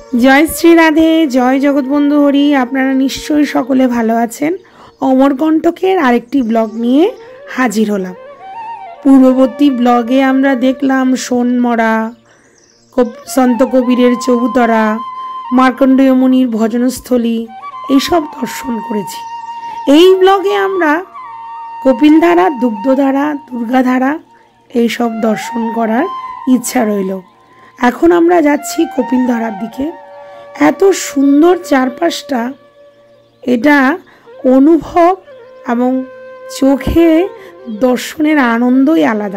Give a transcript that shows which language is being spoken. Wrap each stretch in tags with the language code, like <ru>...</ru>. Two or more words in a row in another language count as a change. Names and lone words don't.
<bn>জয় শ্রী রাধে জয় জগতবন্ধু হরি। আপনারা নিশ্চয় সকলে ভালো আছেন। অমরকণ্টকের আরেকটি ব্লগ নিয়ে হাজির হলাম। পূর্ববর্তী ব্লগে আমরা দেখলাম সোনমরা, সন্ত কবীরের চবুতরা, মার্কণ্ডেয় মুনির ভজনস্থলী এসব দর্শন করেছি। এই ব্লগে আমরা কপিলধারা, দুগ্ধধারা, দুর্গাধারা এইসব দর্শন করার ইচ্ছা রইল। এখন আমরা যাচ্ছি কপিলধারার দিকে। এত সুন্দর চারপাশটা, এটা অনুভব এবং চোখে দর্শনের আনন্দই আলাদা।</bn>